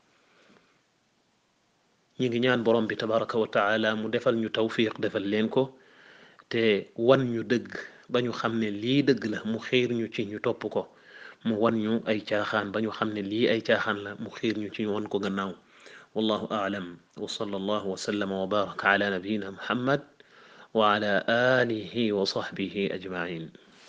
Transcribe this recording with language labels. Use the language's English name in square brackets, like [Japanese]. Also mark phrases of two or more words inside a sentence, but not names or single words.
[Wolof] ñi ngi ñaan borom bi [Arabic] تبارك وتعالى [Wolof] mu defal ñu tawfiq defal leen ko te wan ñu dëgg ba ñu xam ne lii dëgg la mu xiir ñu ci ñu topp ko mu wan ñu ay caaxaan ba ñu xam ne lii ay caaxaan la mu xiir ñu ci ñu wan ko gannaaw [Arabic] والله أعلم وصلى الله وسلم وبارك على نبينا محمد وعلى آله وصحبه أجمعين